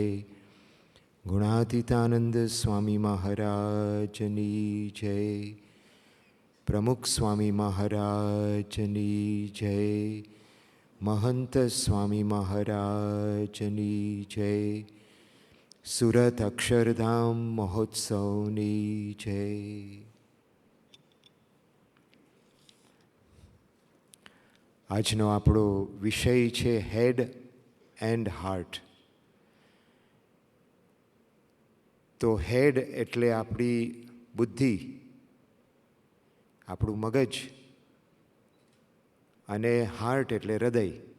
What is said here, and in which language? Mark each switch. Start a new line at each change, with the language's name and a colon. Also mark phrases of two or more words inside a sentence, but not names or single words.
Gujarati: ગુણાતીતાનંદ સ્વામી મહારાજની જય। પ્રમુખ સ્વામી મહારાજની જય। મહંત સ્વામી મહારાજની જય। સૂરત અક્ષરધામ મહોત્સવની જય। આજનો આપણો વિષય છે
English: head and heart.
Gujarati: તો હેડ એટલે આપણી બુદ્ધિ, આપણું મગજ, અને હાર્ટ એટલે હૃદય.